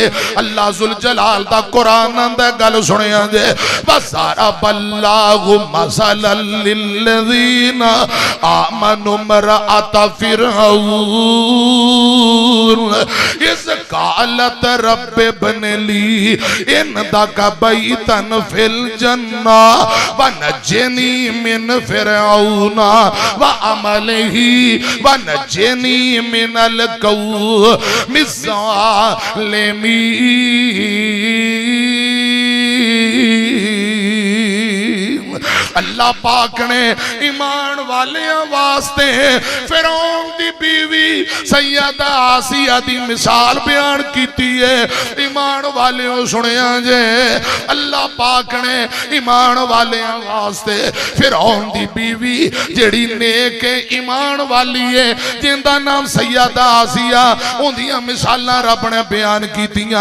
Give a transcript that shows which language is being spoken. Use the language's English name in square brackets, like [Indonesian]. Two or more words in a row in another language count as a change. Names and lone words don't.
[Arabic] الله ذو الجلال [Punjabi] دا قرآن آندا، گل سنیا جے, [Arabic] ضرب الله مثلا للذين آمنوا امرأت فرعون إذ قالت رب ابن لي عندك بيتا في الجنة ونجني من فرعون وعمله ونجني من القوم الظالمين. [Punjabi] اللہ پاک نے ایمان والیاں واسطے فرعون دی بیوی سیدہ آسیہ دی مثال بیان کیتی ہے. ایمان والیو سنیا جے، اللہ پاک نے ایمان والیاں واسطے فرعون دی بیوی جیہڑی نیک ایمان والی ہے، جہدا ناں سیدہ آسیہ، اوہندیاں مثالاں رب نے بیان کیتیاں.